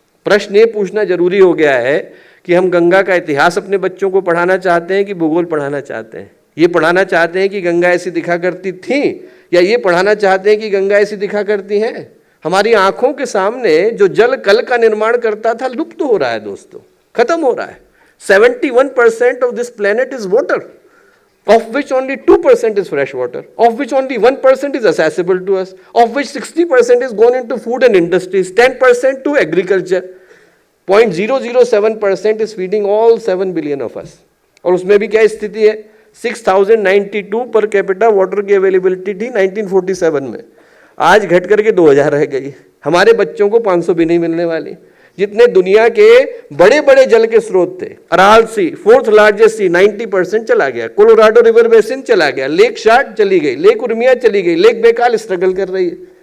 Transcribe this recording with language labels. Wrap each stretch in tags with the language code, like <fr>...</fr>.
<hi>प्रश्न ये पूछना जरूरी हो गया है कि हम गंगा का इतिहास अपने बच्चों को पढ़ाना चाहते हैं कि भूगोल पढ़ाना चाहते हैं। ये पढ़ाना चाहते हैं कि गंगा ऐसी दिखा करती थी, या ये पढ़ाना चाहते हैं कि गंगा ऐसी दिखा करती हैं। हमारी आंखों के सामने जो जल कल का निर्माण करता था लुप्त हो रहा है दोस्तों, खत्म हो रहा है।</hi> <en>71% of this planet is water, of which only 2% is fresh water, of which only 1% is accessible to us, of which 60% is gone into food and industries, 10% to agriculture, 0.007% is feeding all 7 billion of us।</en> <hi>और उसमें भी क्या स्थिति है, 6092</hi> <en>per capita water</en> <hi>की availability थी 1947 में, आज घट करके 2000 रह गई। हमारे बच्चों को 500 भी नहीं मिलने वाली। जितने दुनिया के बड़े बड़े जल के स्रोत थे, अराल सी</hi> <en>4th largest sea</en> <hi>90% चला गया, कोलोराडो रिवर बेसिन चला गया, लेक शार्ट चली गई, लेक उर्मिया चली गई, लेक बेकाल स्ट्रगल कर रही है।</hi>